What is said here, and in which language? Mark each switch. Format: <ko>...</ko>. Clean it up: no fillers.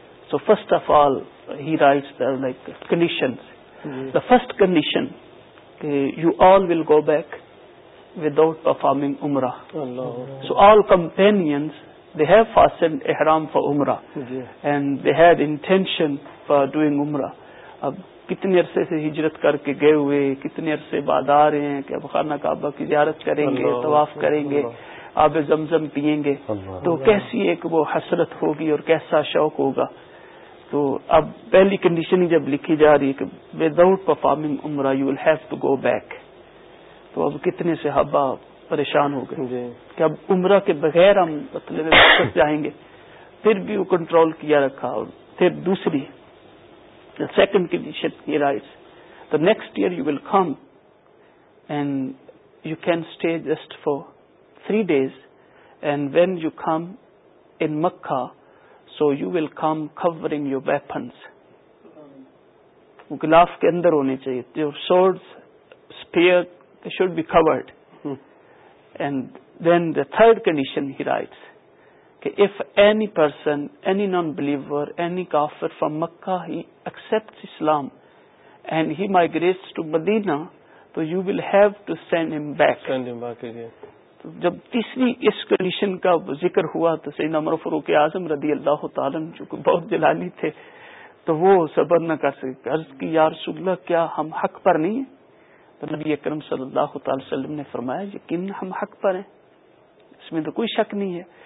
<en>So first of all, he writes the like conditions. Mm-hmm. The first condition, you all will go back without performing Umrah. Allah. So all companions, they have fastened ihram for Umrah. Yeah. And they had intention for doing Umrah.</en> <ur>کتنے عرصے سے ہجرت کر کے گئے ہوئے, کتنے عرصے بعد آ رہے ہیں کہ اب خانہ کعبہ کی زیارت کریں گے, طواف کریں گے, آب زمزم پیئیں گے, تو کیسی ایک وہ حسرت ہوگی اور کیسا شوق ہوگا. تو اب پہلی کنڈیشن ہی جب لکھی جا رہی ہے کہ</ur> <en>without performing Umrah you will have to go back,</en> <ur>تو اب کتنے صحابہ پریشان ہو گئے کہ اب عمرہ کے بغیر ہم مطلب جائیں گے. پھر بھی وہ کنٹرول کیا رکھا. اور پھر دوسری</ur> <en>The second condition he writes, the next year you will come and you can stay just for 3 days, and when you come in Makkah, so you will come covering your weapons.</en> <ur>Glaaf ke andar honi chahiye,</ur> <en>your swords, spear, they should be covered. And then the third condition he writes, if any person, any non-believer, any kafir from Makkah, he accepts Islam and he migrates to Medina, so you will have to send him back. Send him back again.</en> <ur>So, جب تیسری اس condition کا ذکر ہوا تو سیدنا عمر فاروق اعظم رضی اللہ تعالیٰ جو بہت جلالی تھے تو وہ صبر نہ کر سکے. عرض کی, یا رسول اللہ, کیا ہم حق پر نہیں ہیں؟ تو نبی اکرم صلی اللہ تعالی وسلم نے فرمایا, یقین ہم حق پر ہیں, اس میں تو کوئی شک نہیں ہے.</ur>